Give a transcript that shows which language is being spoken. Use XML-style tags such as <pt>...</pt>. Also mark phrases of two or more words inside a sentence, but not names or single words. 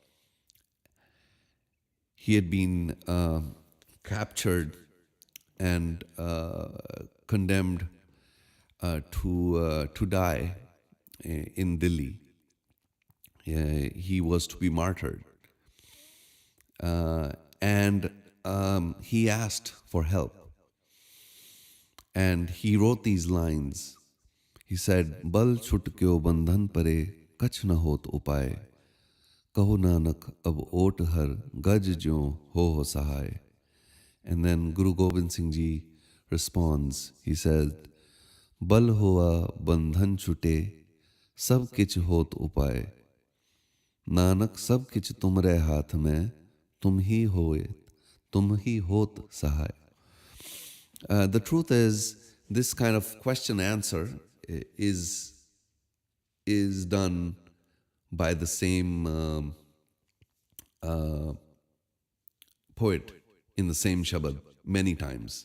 <en>He had been captured and condemned to die in Delhi. He was to be martyred. And he asked for help. And he wrote these lines. He said,</en> <pa>ਬਲੁ ਛੁਟਕਿਓ ਬੰਧਨ ਪਰੇ ਕਛੁ ਨ ਹੋਤ ਉਪਾਇ. ਕਹੁ ਨਾਨਕ ਅਬ ਓਟ ਹਰਿ ਗਜ ਜਿਉ ਹੋਹੁ ਸਹਾਇ.</pa> <en>And then Guru Gobind Singh ji responds. He said,</en> <pa>ਬਲੁ ਹੋਆ ਬੰਧਨ ਛੁਟੇ ਸਭੁ ਕਿਛੁ ਹੋਤ ਉਪਾਇ. ਨਾਨਕ ਸਭੁ ਕਿਛੁ ਤੁਮਰੈ ਹਾਥ ਮੈ, ਤੁਮ ਹੀ ਹੋਤ ਸਹਾਇ.</pa> <en>The truth is, this kind of question answer is done by the same poet in the same shabad many times.</en>